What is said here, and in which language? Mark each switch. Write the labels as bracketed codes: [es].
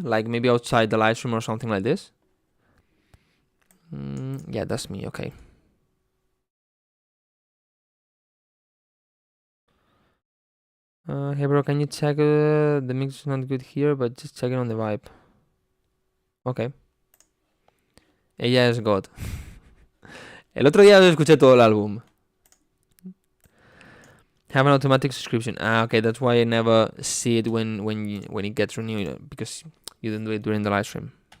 [en] Like maybe outside the live stream or something like this? Yeah, that's me, okay. Hey bro, can you check the mix is not good here, but just check it on the vibe. [es] Okay. Ella es God. El otro día escuché todo el álbum. [en] Have an automatic subscription. Okay, that's why I never see it when it gets renewed, because you didn't do it during the live stream.